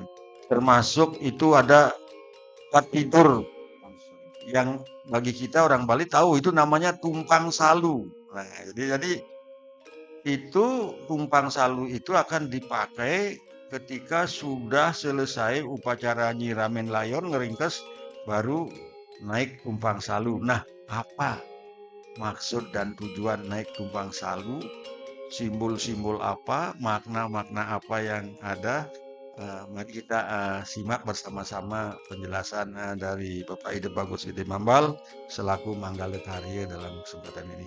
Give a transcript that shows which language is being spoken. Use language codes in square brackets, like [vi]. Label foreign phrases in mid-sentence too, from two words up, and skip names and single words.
[id] Termasuk itu ada tempat tidur yang bagi kita orang Bali tahu itu namanya tumpang salu. Nah, jadi itu tumpang salu itu akan dipakai ketika sudah selesai upacara [ban] nyiramen layon ngeringkes, [id] baru naik tumpang salu. Nah, apa maksud dan tujuan naik tumpang salu? Simbol-simbol apa? Makna-makna apa yang ada? Mari kita simak bersama-sama penjelasan dari Bapak Ide Bagus Gede Mambal selaku Manggala Karya dalam kesempatan ini.